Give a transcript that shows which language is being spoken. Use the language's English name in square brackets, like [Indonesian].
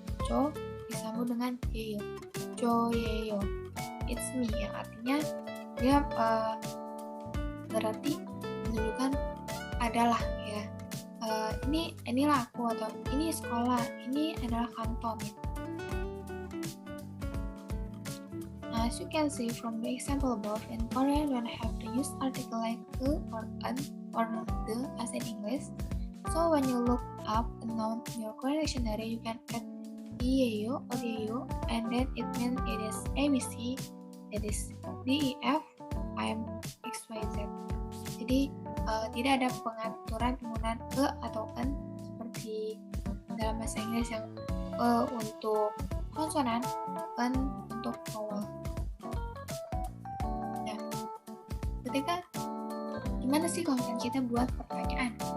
[Indonesian] Cho disambung dengan yeyo. Cho yeyo. [English] It's me, [Indonesian] yang artinya dia berarti menunjukkan adalah ya. Inilah aku, atau ini sekolah, ini adalah kantor gitu. [English] As you can see from the example above, in Korean we don't have to use article like the or an or the as in English. So when you look up a noun in your Korean dictionary, you can add ieyo or ieyo, and then it means it is ABC, it is DEF, IM, XYZ. [Indonesian] Jadi tidak ada pengaturan penggunaan ke atau en seperti dalam bahasa Inggris yang untuk konsonan, en untuk vowel. Nah, ketika gimana sih kalau misalnya kita buat pertanyaan?